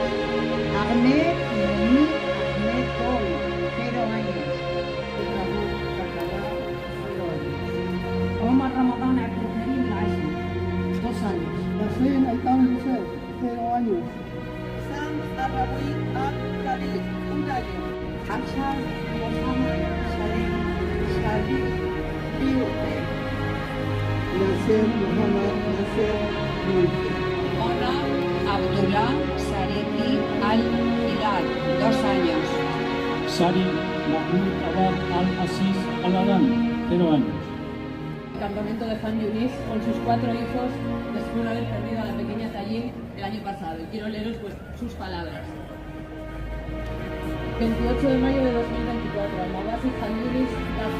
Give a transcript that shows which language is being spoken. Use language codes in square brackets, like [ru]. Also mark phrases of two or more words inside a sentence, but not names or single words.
[es] Ahmed Noemi Ahmed Tol 0 años. Omar Ramadan Abdelkarim Al-Ashi 2 años. Hussein Aitam Yusef, 0 años. Sam Arawi Al-Khalid 1 año. Hassan Mohammad Salim Salih Biurte. Nasser Muhammad Nasser Biurte. Ona Abdullah Sareki Al-Hilal 2 años. Sari Mahmoud Abad Al-Aziz Al-Alam 0 años. Campamento de Khan Yunis con sus 4 hijos después de haber perdido a la pequeña Tayin el año pasado. Y quiero leeros pues sus palabras. 28 de mayo de 2024, Almabasi Khan Yunis, Gaza.